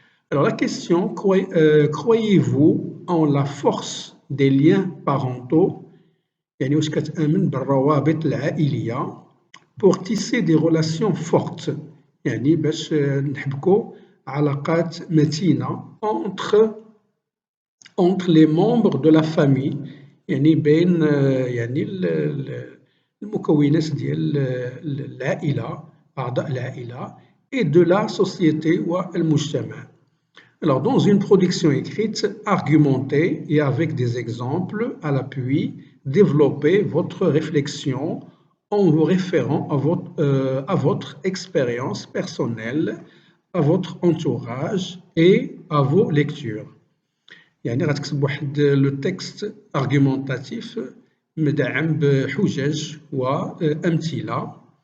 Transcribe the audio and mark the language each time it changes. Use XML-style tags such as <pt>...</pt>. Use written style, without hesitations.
<fr>Alors la question, croyez-vous en la force des liens parentaux?</fr> <ar>يعني واش كتآمن بالروابط العائلية</ar> <fr>pour tisser des relations fortes,</fr> <ar>يعني باش نحبكوا علاقات متينة</ar> <fr>entre les membres de la famille,</fr> <ar>يعني بين يعني المكونات ديال العائلة, أعضاء العائلة,</ar> <fr>et de la société</fr> <ar>والمجتمع.</ar> <fr>Alors, dans une production écrite, argumentez et avec des exemples à l'appui, développez votre réflexion en vous référant à votre expérience personnelle, à votre entourage et à vos lectures.</fr> <ar>يعني غتكتب واحد لو تكست ارغيومونتاتيف مدعم بحجج وأمثلة.</ar>